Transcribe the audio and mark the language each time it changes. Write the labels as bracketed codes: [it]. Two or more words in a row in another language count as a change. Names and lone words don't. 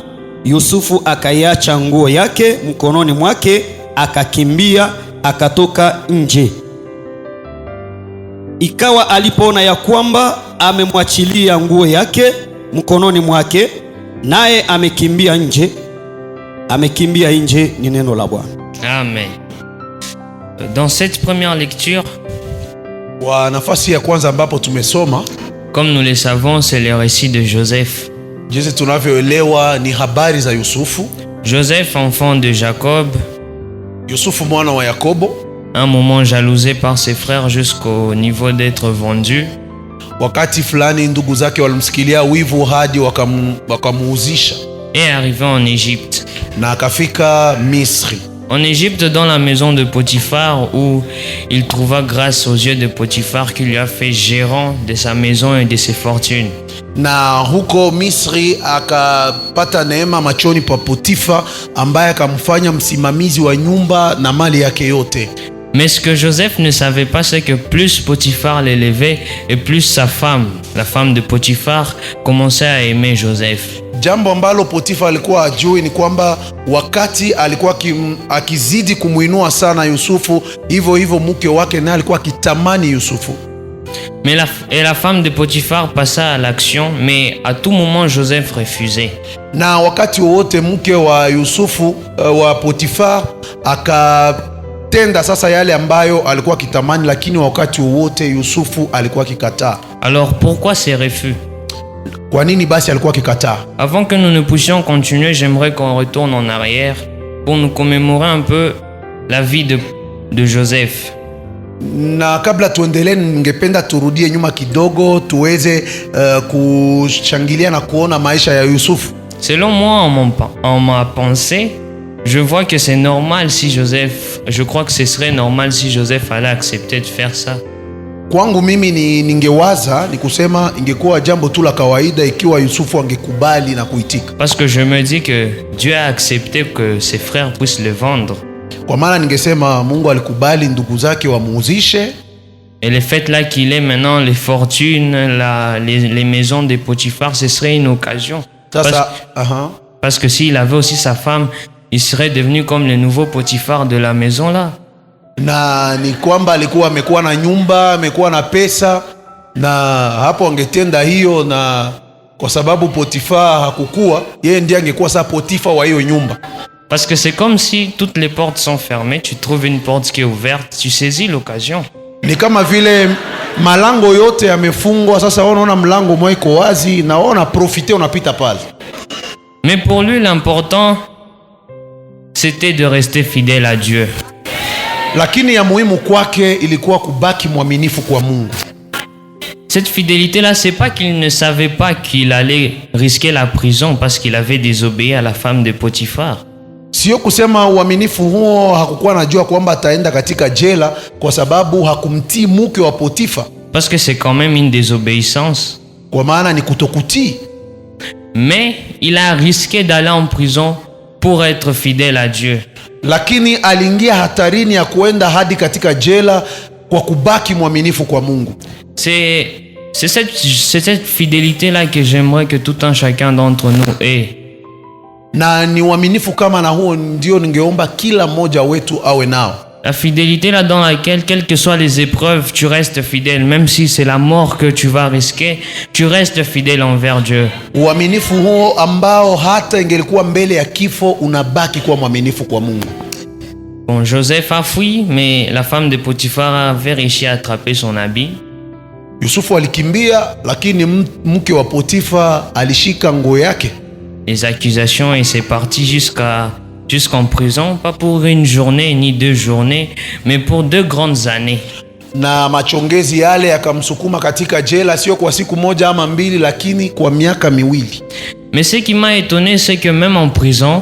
[sw] Yusufu akaiacha nguo yake mkononi mwake, akakimbia akatoka nje. Ikawa alipoona ya kwamba amemwachilia nguo yake mkononi mwake, naye amekimbia nje. Ni neno la Bwana. Amen. [fr] Dans cette première lecture, [sw] wa nafasi ya kwanza ambapo tumesoma, [fr] comme nous le savons, c'est le récit de Joseph. [sw] jinsi tunavyoelewa ni habari za Yusufu. [fr] Joseph, enfant de Jacob, [sw] Yusufu mwana wa Yakobo, [fr] un moment jalousé par ses frères jusqu'au niveau d'être vendu. [sw] Wakati fulani ndugu zake walimsikilia wivu hadi wakamuuzisha. [fr] Et arrivé en Égypte. [sw] Na akafika Misri. [fr] En Égypte, dans la maison de Potiphar, où il trouva grâce aux yeux de Potiphar qui lui a fait gérant de sa maison et de ses fortunes. [sw] Na huko Misri akapata neema machoni pa Potifa, ambaye akamfanya msimamizi wa nyumba na mali yake yote. [fr] Mais ce que Joseph ne savait pas, c'est que plus Potiphar l'élevait et plus sa femme, la femme de Potiphar, commençait à aimer Joseph. [sw] Jambo ambalo Potifa alikuwa ajui ni kwamba wakati alikuwa akizidi kumuinua sana Yusufu, hivyo mke wake naye alikuwa akitamani Yusufu. [fr] Mais la femme de Potiphar passa à l'action, mais à tout moment Joseph refusait. [sw] Na wakati wote mke wa Yusufu wa Potiphar akatenda sasa yale ambayo alikuwa akitamani, lakini wakati wote Yusufu alikuwa akikataa. [fr] Alors pourquoi ces refus? [sw] Kwa nini basi alikuwa akikataa? [fr] Avant que nous ne puissions continuer, j'aimerais qu'on retourne en arrière pour nous commémorer un peu la vie de Joseph. [sw] Na kabla tuendelee, ningependa turudie nyuma kidogo tuweze kushangilia na kuona maisha ya Yusufu. [fr] Selon moi, en ma pensée, je vois que c'est normal si Joseph, je crois que ce serait normal si Joseph allait accepter de faire ça. [sw] Kwangu mimi ningewaza ni kusema ingekuwa jambo tu la kawaida ikiwa Yusufu angekubali na kuitika. [fr] Parce que je me dis que Dieu a accepté que ses frères puissent le vendre. [sw] Kwa maana ningesema Mungu alikubali ndugu zake wamuuzishe. [fr] Et le fait là qu'il ait maintenant les fortunes, les maisons de Potiphar, ce serait une occasion. Parce que s'il avait aussi sa femme, il serait devenu comme le nouveau Potiphar de la maison là. [sw] Na ni kwamba alikuwa amekuwa na nyumba, amekuwa na pesa, na hapo angetenda hiyo, na kwa sababu Potiphar hakukuwa, yeye ndiye angekuwa sa Potiphar wa hiyo nyumba. [fr] Parce que c'est comme si toutes les portes sont fermées, tu trouves une porte qui est ouverte, tu saisis l'occasion. [sw] Ni kama vile malango yote yamefungwa, sasa unaona mlango mmoja iko wazi na unaona profiter, unapita pale. [fr] Mais pour lui l'important c'était de rester fidèle à Dieu. [sw] Lakini ya muhimu kwake ilikuwa kubaki mwaminifu kwa Mungu. [fr] Cette fidélité là, c'est pas qu'il ne savait pas qu'il allait risquer la prison parce qu'il avait désobéi à la femme de Potiphar. [sw] Sio kusema uaminifu huo hakukuwa anajua kwamba ataenda katika jela kwa sababu hakumtii mke wa Potifa. [fr] Parce que c'est quand même une désobéissance. [sw] Kwa maana ni kutokutii. [fr] Mais il a risqué d'aller en prison pour être fidèle à Dieu. [sw] Lakini aliingia hatarini ya kuenda hadi katika jela kwa kubaki mwaminifu kwa Mungu. [fr] C'est cette fidélité là que j'aimerais que tout un chacun d'entre nous ait. [sw] Na ni uaminifu kama na huo ndio ningeomba kila mmoja wetu awe nao. [fr] La fidélité là dans laquelle, quelles que soient les épreuves, tu restes fidèle. Même si c'est la mort que tu vas risquer, tu restes fidèle envers Dieu. [sw] Uaminifu huo ambao hata ingelikuwa mbele ya kifo, unabaki kuwa mwaminifu kwa Mungu. [fr] Bon, Joseph a fui, mais la femme de Potiphar avait réussi à attraper son habit. [sw] Yusufu alikimbia, lakini mke wa Potifa alishika nguo yake. [fr] Les accusations, et c'est parti jusqu'en prison, pas pour une journée ni 2 journées, mais pour 2 grandes années. [sw] Na machongezi yale yakamsukuma katika jela, sio kwa siku moja ama 2, lakini kwa miaka 2. [fr] Mais ce qui m'a étonné, c'est que même en prison,